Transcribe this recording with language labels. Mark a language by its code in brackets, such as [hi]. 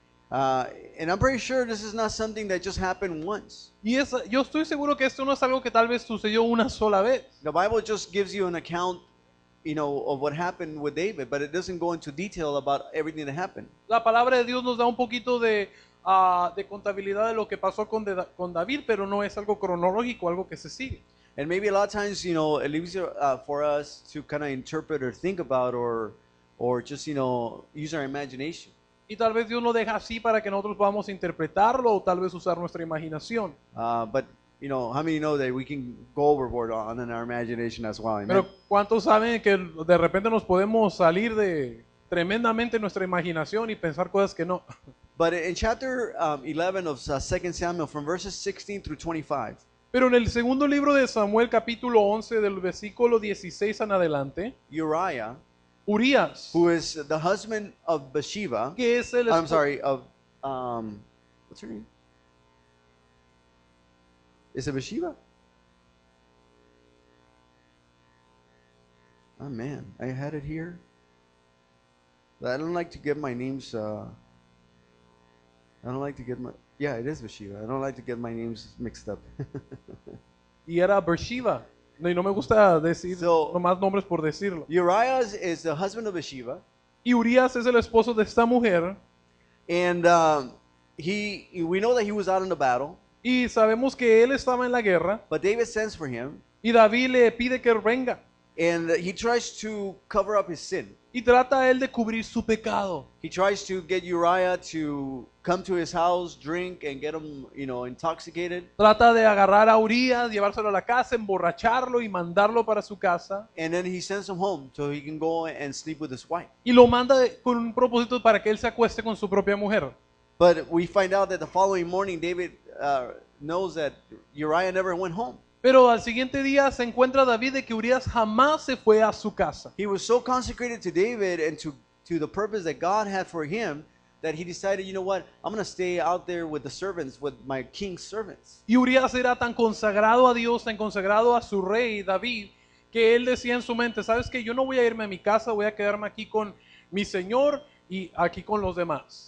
[en] And I'm pretty sure this is not something that just happened once. [es] Y yo estoy seguro que esto no es algo que tal vez sucedió una sola vez. [en] The Bible just gives you an account, you know, of what happened with David, but it doesn't go into detail about everything that happened. [es] La palabra de Dios nos da un poquito de contabilidad de lo que pasó con David, pero no es algo cronológico, algo que se sigue. [en] And maybe a lot of times, you know, it leaves for us to kind of interpret or think about or just, you know, use our imagination. [es] Y tal vez Dios lo deja así para que nosotros podamos interpretarlo o tal vez usar nuestra imaginación. [en] But, you know, how many know that we can go overboard on in our imagination as well? Amen? [es] Pero ¿cuántos saben que de repente nos podemos salir de tremendamente nuestra imaginación y pensar cosas que no? [en] But in chapter 11 of 2 Samuel, from verses 16 through 25, [es] Pero en el segundo libro de Samuel, capítulo 11, del versículo 16 en adelante, [en] Uriah, [es] Urías, [en] who is the husband of Bathsheba, [es] que es el [en] I'm sorry, of, what's her name? Is it Bathsheba? Oh man, I had it here. I don't like to get my names. I don't like to get my. Yeah, it is Bathsheba. I don't like to get my names mixed up. [es] Y era Beersheba. No, y no me gusta decir [en] So- [es] nomás nombres por decirlo. [en] Uriah is the husband of Bathsheba, [es] Y Urias es el esposo de esta mujer. [en] and we know that he was out in the battle, [es] Y sabemos que él estaba en la guerra. [en] but David sends for him, [es] Y David le pide que venga. [en] and he tries to cover up his sin. [es] Y trata a él de cubrir su pecado. [en] He tries to get Uriah to come to his house, drink, and get him, intoxicated. [es] Trata de agarrar a Urias, llevárselo a la casa, emborracharlo y mandarlo para su casa. [en] And then he sends him home so he can go and sleep with his wife. [es] Y lo manda con un propósito para que él se acueste con su propia mujer. [en] But we find out that the following morning, David knows that Uriah never went home. [es] Pero al siguiente día se encuentra David de que Urias jamás se fue a su casa. [en] He was so consecrated to David and to the purpose that God had for him that he decided, you know what, I'm going to stay out there with the servants, with my king's servants. [es] Y Urias era tan consagrado a Dios, tan consagrado a su rey David, que él decía en su mente, ¿sabes qué? Yo no voy a irme a mi casa, voy a quedarme aquí con mi señor y aquí con los demás.